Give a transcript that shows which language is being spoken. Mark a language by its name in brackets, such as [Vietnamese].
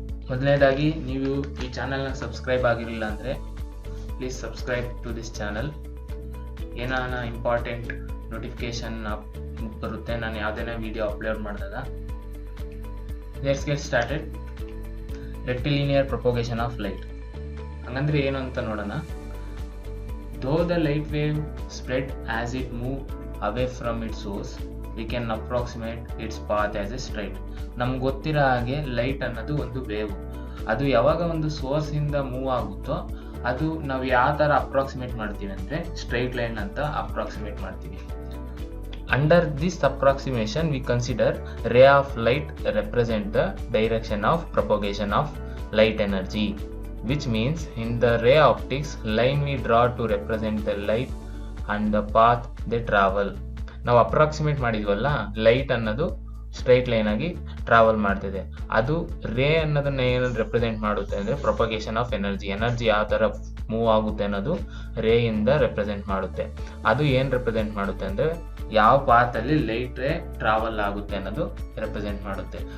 [Kannada] ಮೊದಲನೇದಾಗಿ ನೀವು ಈ ಚಾನಲ್ನ ಸಬ್ಸ್ಕ್ರೈಬ್ ಆಗಿರಲಿಲ್ಲ ಅಂದರೆ [English] Please subscribe to this channel. [Kannada] ಏನಾನ ಇಂಪಾರ್ಟೆಂಟ್ ನೋಟಿಫಿಕೇಶನ್ ಬರುತ್ತೆ ನಾನು ಯಾವುದೇ ವಿಡಿಯೋ ಅಪ್ಲೋಡ್ ಮಾಡಿದಾಗ. [English] Let's get started. [Kannada] ರೆಕ್ಟಿಲಿನಿಯರ್ propagation of light ಹಂಗಂದ್ರೆ ಏನು ಅಂತ ನೋಡೋಣ. [English] Though the light wave spread as it moved away from its source, we can approximate its path as a straight. [Kannada] ನಮ್ಗೆ ಗೊತ್ತಿರೋ ಹಾಗೆ ಲೈಟ್ ಅನ್ನೋದು ಒಂದು ವೇವ್. ಅದು ಯಾವಾಗ ಒಂದು ಸೋರ್ಸ್ ಇಂದ ಮೂವ್ ಆಗುತ್ತೋ ಅದು ನಾವು ಯಾವ ಥರ ಅಪ್ರಾಕ್ಸಿಮೇಟ್ ಮಾಡ್ತೀವಿ ಅಂದರೆ ಸ್ಟ್ರೈಟ್ ಲೈನ್ ಅಂತ ಅಪ್ರಾಕ್ಸಿಮೇಟ್ ಮಾಡ್ತೀವಿ. [English] Under this approximation we consider ray of light represent the direction of propagation of light energy, which means in the ray optics line we draw to represent the light and the path they travel. [Kannada] ನಾವು approximate ಮಾಡಿದ್ವಲ್ಲ, light ಅನ್ನೋದು straight line ಆಗಿ travel ಮಾಡ್ತಿದೆ. ಅದು ರೇ ಅನ್ನೋದನ್ನ ಏನು represent ಮಾಡುತ್ತೆ ಅಂದರೆ ಪ್ರೊಪಗೇಷನ್ ಆಫ್ ಎನರ್ಜಿ. ಎನರ್ಜಿ ಯಾವ ಥರ ಮೂವ್ ಆಗುತ್ತೆ ಅನ್ನೋದು ರೇ ಇಂದ ರೆಪ್ರೆಸೆಂಟ್ ಮಾಡುತ್ತೆ. ಅದು ಏನು ರೆಪ್ರೆಸೆಂಟ್ ಮಾಡುತ್ತೆ ಅಂದರೆ ಯಾವ ಪಾತಲ್ಲಿ ಲೈಟ್ ರೇ ಟ್ರಾವೆಲ್ ಆಗುತ್ತೆ ಅನ್ನೋದು ರೆಪ್ರೆಸೆಂಟ್ ಮಾಡುತ್ತೆ.